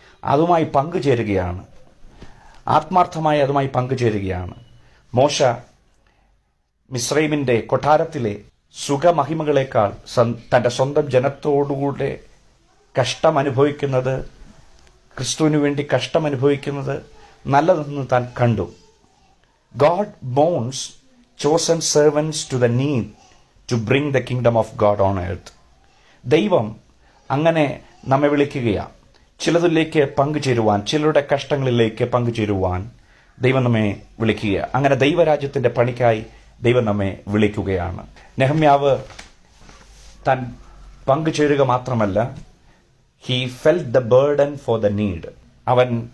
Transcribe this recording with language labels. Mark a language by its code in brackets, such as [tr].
[ml] അതുമായി പങ്കുചേരുകയാണ്, ആത്മാർത്ഥമായി അതുമായി പങ്കുചേരുകയാണ്. മോശ മിസ്രൈമിന്റെ കൊട്ടാരത്തിലെ സുഖമഹിമകളെക്കാൾ തന്റെ സ്വന്തം ജനത്തോടുകൂടെ കഷ്ടമനുഭവിക്കുന്നത്, ക്രിസ്തുവിനു വേണ്ടി കഷ്ടമനുഭവിക്കുന്നത് നല്ലതെന്ന് താൻ കണ്ടു. [en] God bounds chosen servants to the need to bring the kingdom of God on earth. [ml] ദൈവം അങ്ങനെ നമ്മെ വിളിക്കുകയാണ്, ചിലതിലേക്ക് പങ്കുചേരുവാൻ, ചിലരുടെ കഷ്ടങ്ങളിലേക്ക് പങ്കുചേരുവാൻ ദൈവം നമ്മെ വിളിക്കുക. അങ്ങനെ ദൈവരാജ്യത്തിന്റെ പണിക്കായി ദൈവം നമ്മെ വിളിക്കുകയാണ്. നെഹമ്യാവ് താൻ പങ്കുചേരുക മാത്രമല്ല, [en] He felt the burden for the need. [ml] അവൻ